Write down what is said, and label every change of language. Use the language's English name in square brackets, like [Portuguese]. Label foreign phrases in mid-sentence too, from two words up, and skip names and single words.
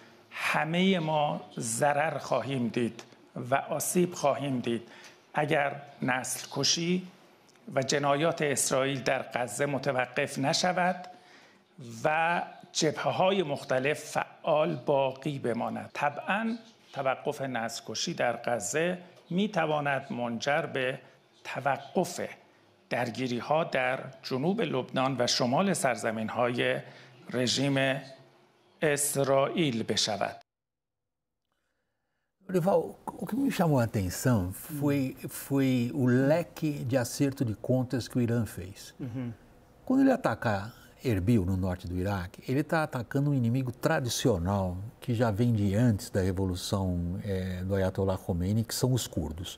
[Persian] همه ما ضرر خواهیم دید و آسیب خواهیم دید اگر نسل کشی و جنایات اسرائیل در غزه متوقف نشود و جبهه‌های مختلف فعال باقی بماند. طبعاً توقف نسل کشی در غزه میتواند منجر به توقف درگیری‌ها در جنوب لبنان و شمال سرزمین‌های رژیم Israel بشود. [Portuguese] Dorival, o que me chamou a atenção foi o leque de acerto de contas que o Irã fez. Quando ele ataca Erbil, no norte do Iraque, ele está atacando um inimigo tradicional que já vem de antes da revolução do Ayatollah Khomeini, que são os curdos.